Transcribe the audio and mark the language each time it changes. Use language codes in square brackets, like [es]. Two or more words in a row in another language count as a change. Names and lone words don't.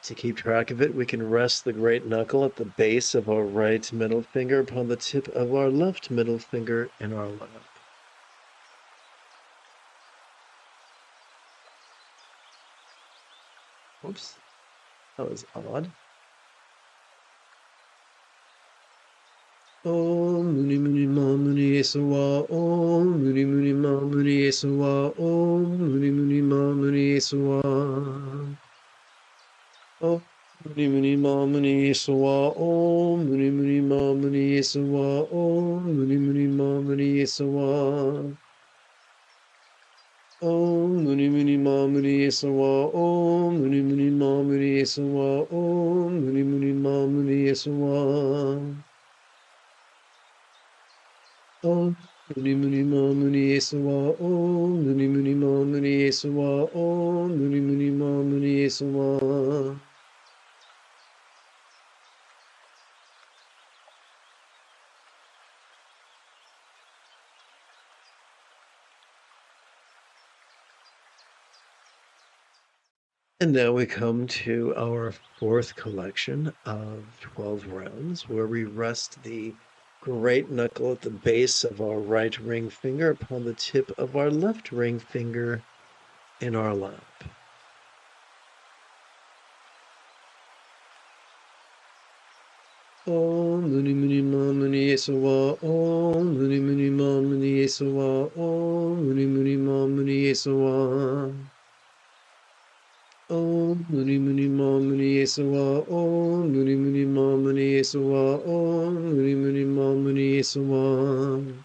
[en] To keep track of it, we can rest the great knuckle at the base of our right middle finger upon the tip of our left middle finger in our lap. Oops, that was odd. [sa] Om Muni Muni Ma Muni Esawa Om Muni Muni Ma Muni Esawa Om Muni Muni Ma Muni Esawa Om Muni Muni Ma Muni Esawa Om Muni Muni Ma Muni Esawa Om Muni Muni Ma Muni Esawa Om Muni Muni Ma Muni Esawa Om Muni Muni Ma Muni Esawa Om Muni Muni Ma Muni Esawa Om Muni Muni Ma Muni Esawa Om Muni Muni Ma Muni Esawa Om Muni Muni Ma Muni Esawa [en] And now we come to our fourth collection of 12 rounds, where we rest the great knuckle at the base of our right ring finger upon the tip of our left ring finger in our lap. [sa] Om Muni Muni Ma Muni Esawa Om Muni Muni Ma Muni Esawa Om Muni Muni Ma Muni Esawa Om Muni Muni Ma Muni Esawa Om Muni Muni Ma Muni Esawa Om Muni Muni Ma Muni Esawa